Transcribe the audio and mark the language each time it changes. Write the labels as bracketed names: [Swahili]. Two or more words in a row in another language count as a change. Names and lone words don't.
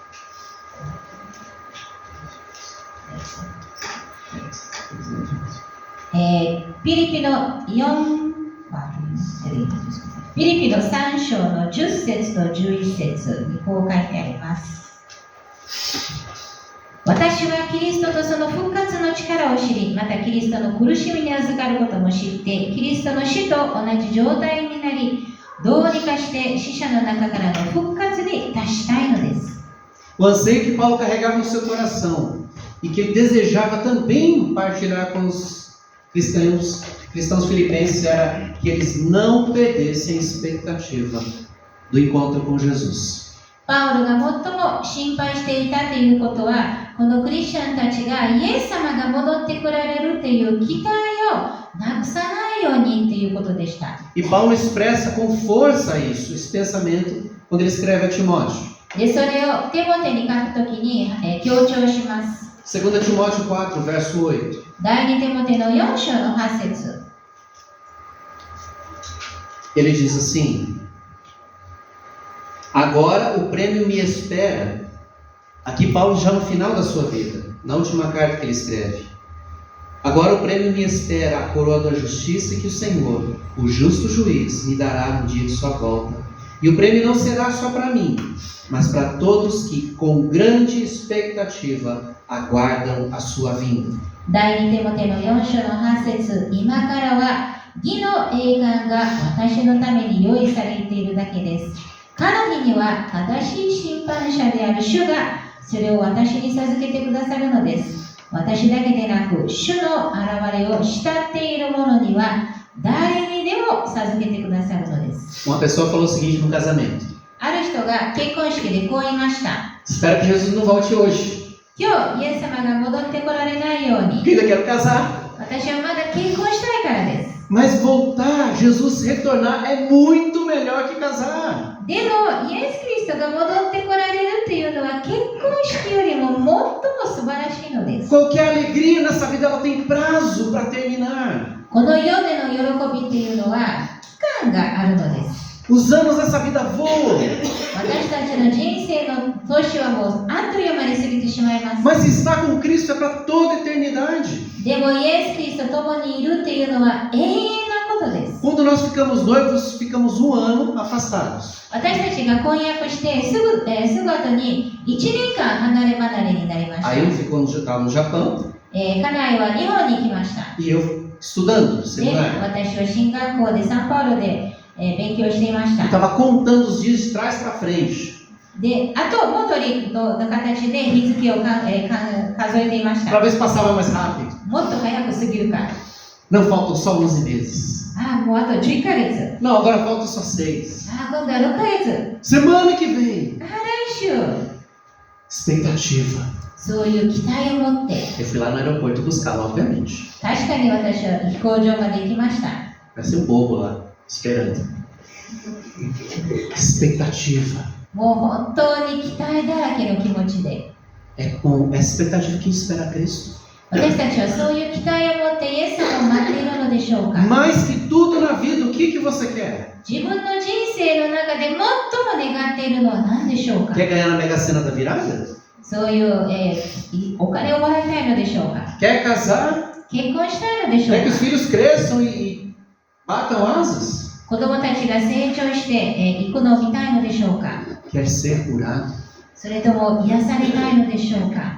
[Japanese] ピリピの3章の10節と11節にこう書いてあります。私はキリストとその復活の力を知り、またキリストの苦しみに預かることも知って、キリストの死と同じ状態になり、どうにかして死者の中からの復活に達したいのです。 [Portuguese] O anseio que Paulo carregava no seu coração e que ele desejava também partilhar com os cristãos filipenses era que eles não perdessem a expectativa do encontro com Jesus. [Japanese] パウロが最も心配していたということは、このクリスチャンたちがイエス様が戻ってこられるという期待をなくさないようにということでした。 [Portuguese] E Paulo expressa com força isso, esse pensamento, quando ele escreve a Timóteo. [Japanese] で、それをテモテに書くときに、強調します。 [Portuguese] 2 Timóteo 4, verso 8. [Japanese] 第2テモテの4章の8節。 [Portuguese] Ele diz assim: agora o prêmio me espera. Aqui Paulo já no final da sua vida, na última carta que ele escreve. Agora o prêmio me espera, a coroa da justiça que o Senhor, o justo juiz, me dará no dia de sua volta. E o prêmio não será só para mim, mas para todos que com grande expectativa aguardam a sua vinda. [Japanese] 第2テモテの4章の8節。今からは義の栄冠が私のために用意されているだけです。かの日には正しい審判者である主がそれを私に授けてくださるのです。私だけでなく、主の現れを慕っている者には誰にでも授けてくださるのです。 [Portuguese] Uma pessoa falou o seguinte no casamento: [Japanese] ある人が結婚式でこう言いました。 [Portuguese] Espero que Jesus não volte hoje, [Japanese] 今日、イエス様が戻ってこられないように、 [Portuguese] porque ainda quero casar. [Japanese] 私はまだ結婚したいからです。 [Portuguese] Mas voltar, Jesus retornar é muito melhor que casar. [Japanese] でも、イエス・キリストが戻ってこられるというのは結婚式よりも最も素晴らしいのです。 [Portuguese] Qualquer alegria nessa vida ela tem prazo para terminar. [Japanese] この世での喜びというのは期間があるのです。 [Portuguese] Os anos dessa vida voam. [Japanese] 私たちの人生の年はもうあっという間に過ぎてしまいます。 [Portuguese] Mas estar com Cristo é para toda a eternidade. [Japanese] でもイエス・キリストと共にいるというのは永遠なことです。 [Portuguese] Quando nós ficamos noivos, ficamos um ano afastados. [Japanese] 私たちが婚約してすぐ後に1年間離れ離れになりました。 [Portuguese] Aí eu estava no Japão [Japanese] 家内は日本に来ました。 [Portuguese] e eu estudando no [Japanese] で、 [Portuguese] seminário. [Japanese] 私は進学校でサンパウロで、勉強していまし [Portuguese] Eu [Japanese] た。 [Portuguese] estava contando os dias de trás para frente [Japanese] で、あと元りの形で日付を数えていまし [Portuguese] para [Japanese] た。 [Portuguese] ver se passava mais rápido. [Japanese] もっと早く過ぎるから。 [Portuguese] Não, faltam só 11 meses. [Japanese] もうあと11ヶ月。 [Portuguese] Não, agora faltam só 6. [Japanese] 今度は6ヶ月。 [Portuguese] Semana que vem. [Japanese] 来週。 [Portuguese] Expectativa. [Japanese] そういう期待を持って、 [Portuguese] Eu fui lá no aeroporto buscá-la, obviamente. [Japanese] 確かに私は飛行場まで行きました。 [Portuguese] Parece um bobo lá, esperando. Expectativa. [Japanese] もう本当に期待だらけの気持ちで、 [Portuguese] É com essa expectativa que espera Cristo. [Japanese] 私たちはそういう期待を持ってイエス様を待っているのでしょうか。 [Portuguese] Mais que tudo na vida, o que você quer? [Japanese] 自分の人生の中で最も願っているのは何でしょうか。 [Portuguese] Quer ganhar na Mega Sena da virada? [Japanese] そういう、お金をもらいたいのでしょうか。 [Portuguese] Quer casar? [Japanese] 結婚したいのでしょう [Portuguese] Quer que [Japanese] か。 [Portuguese] os filhos cresçam e batam asas? [Japanese] 子供たちが成長して、行くのを見たいのでしょうか。 [Portuguese] Quer ser curado? [Japanese] それとも癒されたいのでしょうか。